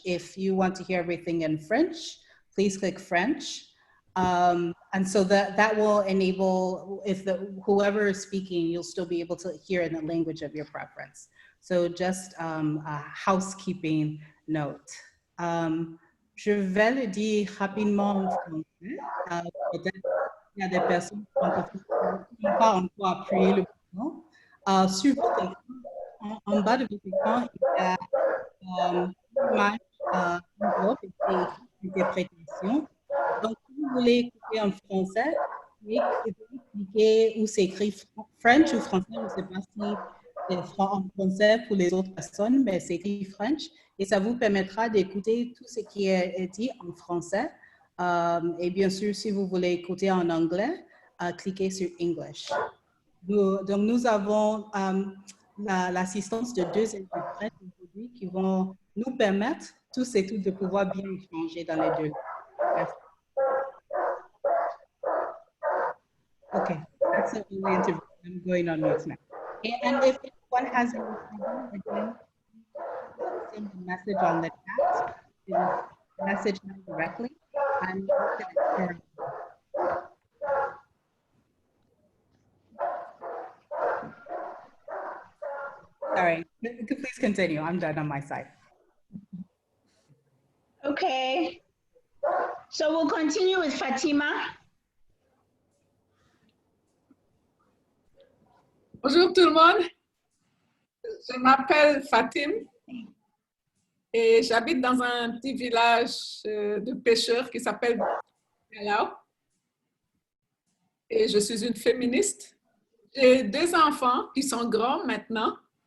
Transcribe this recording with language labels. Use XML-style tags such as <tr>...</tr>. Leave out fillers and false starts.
<en>If you want to hear everything in French, please click French. And so that will enable, if whoever is speaking, you'll still be able to hear in the language of your preference. So just a housekeeping note.</en> <fr>Je vais le dire rapidement en français. Peut-être qu'il y a des personnes qui n'ont pas encore appuyé le bouton. Sur votre écran, en bas de votre écran, il y a une image, un globe et c'est écrit interprétation. Donc, si vous voulez écouter en français, cliquez où c'est écrit French ou français, je ne sais pas si c'est en français pour les autres personnes, mais c'est écrit French et ça vous permettra d'écouter tout ce qui est dit en français. Et bien sûr, si vous voulez écouter en anglais, cliquez sur English. Donc, nous avons l'assistance de 2 interprètes aujourd'hui qui vont nous permettre tous et toutes de pouvoir bien échanger dans les 2 langues. Merci.</fr> <en>Okay, that's the only interview. I'm going on mute now. And if anyone has any problem, again, send a message on the chat. You can message me directly. I'm going to Sorry, please continue. I'm done on my side. Okay. So we'll continue with Fatima.</en> <fr>Bonjour tout le monde, je m'appelle Fatime et j'habite dans un petit village de pêcheurs qui s'appelle Kinna. Et je suis une féministe. J'ai 2 enfants qui sont grands maintenant.</fr>